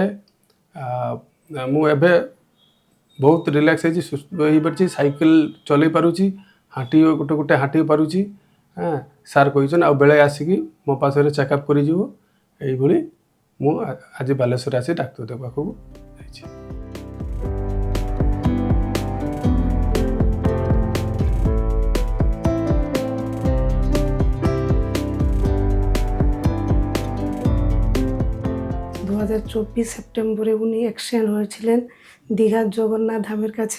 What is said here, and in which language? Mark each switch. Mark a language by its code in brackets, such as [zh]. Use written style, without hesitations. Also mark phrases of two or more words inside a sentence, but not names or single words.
[or] ମୁଁ ଏବେ ବହୁତ ରିଲାକ୍ସ ହେଇଛି, ସୁସ୍ଥ ହେଇପାରିଛି। ସାଇକେଲ ଚଲେଇ ପାରୁଛି, ଗୋଟେ ହାঁଟି ପାରୁଛି। ସାର୍ କହିଛନ୍ତି ଆଉ ବେଳେ ଆସିକି ମୋ ପାଖରେ ଚେକଅପ୍ କରିଯିବ। এইଭଳି ମୁଁ ଆଜି ବାଲେଶ୍ୱର ଆସି ଡାକ୍ତର ପାଖକୁ ଯାଇଛି। [bn] সেপ্টেম্বরে উনি অ্যাক্সিডেন্ট হয়েছিলেন দীঘার জগন্নাথ ধামের কাছে।